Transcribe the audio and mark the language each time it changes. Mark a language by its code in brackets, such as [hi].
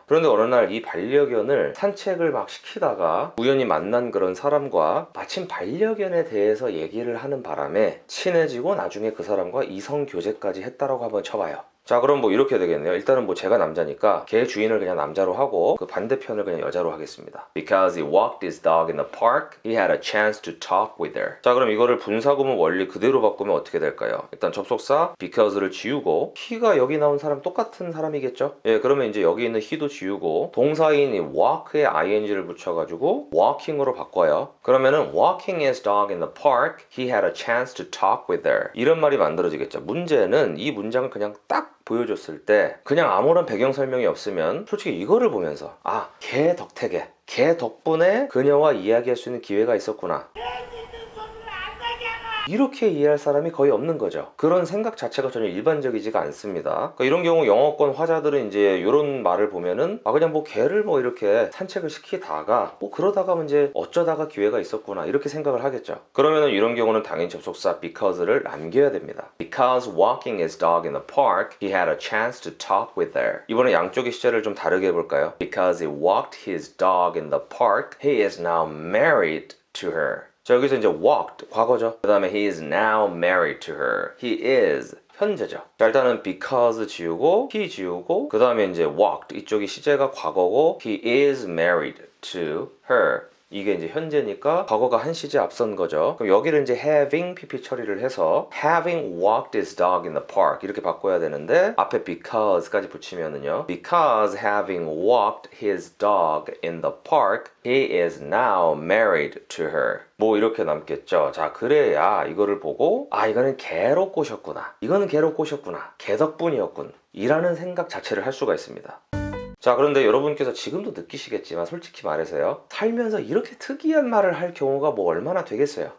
[ko] 그런데 어느 날 이 반려견을 산책을 막 시키다가 우연히 만난 그런 사람과 마침 반려견에 대해서 얘기를 하는 바람에 친해지고 나중에 그 사람과 이성 교제까지 했다라고 한번 쳐봐요. 자, 그럼 뭐 이렇게 되겠네요. 일단은 뭐 제가 남자니까 걔 주인을 그냥 남자로 하고 그 반대편을 그냥 여자로 하겠습니다. [en] Because he walked his dog in the park, he had a chance to talk with her. [ko] 자, 그럼 이거를 분사구문 원리 그대로 바꾸면 어떻게 될까요? 일단 접속사 because를 지우고 he가 여기 나온 사람 똑같은 사람이겠죠? 예, 그러면 이제 여기 있는 he도 지우고 동사인 이 walk에 ing를 붙여가지고 walking으로 바꿔요. 그러면은 [en] walking his dog in the park, he had a chance to talk with her. [ko] 이런 말이 만들어지겠죠. 문제는 이 문장을 그냥 딱 보여줬을 때 그냥 아무런 배경 설명이 없으면 솔직히 이거를 보면서 아, 걔 덕택에 걔 덕분에 그녀와 이야기할 수 있는 기회가 있었구나, 이렇게 이해할 사람이 거의 없는 거죠. 그런 생각 자체가 전혀 일반적이지가 않습니다. 그러니까 이런 경우 영어권 화자들은 이제 이런 말을 보면은 아, 그냥 뭐 걔를 뭐 이렇게 산책을 시키다가 뭐 그러다가 이제 어쩌다가 기회가 있었구나, 이렇게 생각을 하겠죠. 그러면은 이런 경우는 당연히 접속사 because를 남겨야 됩니다. [en] Because walking his dog in the park, he had a chance to talk with her. [ko] 이번에 양쪽의 시제를 좀 다르게 해볼까요? [en] Because he walked his dog in the park, he is now married to her. [ko] 자, 여기서 이제 walked 과거죠. 그 다음에 [en] he is now married to her. he is [ko] 현재죠. 자, 일단은 because 지우고 he 지우고 그 다음에 이제 walked, 이쪽이 시제가 과거고 he is married to her. 이게 이제 현재니까 과거가 한 시제 앞선 거죠. 그럼 여기를 이제 having pp 처리를 해서 [en] having walked his dog in the park [ko] 이렇게 바꿔야 되는데 앞에 because까지 붙이면은요, [en] because having walked his dog in the park, he is now married to her. [ko] 뭐 이렇게 남겠죠. 자, 그래야 이거를 보고 아, 이거는 개로 꼬셨구나, 이거는 개로 꼬셨구나, 개 덕분이었군, 이라는 생각 자체를 할 수가 있습니다. 자, 그런데 여러분께서 지금도 느끼시겠지만 솔직히 말해서요, 살면서 이렇게 특이한 말을 할 경우가 뭐 얼마나 되겠어요.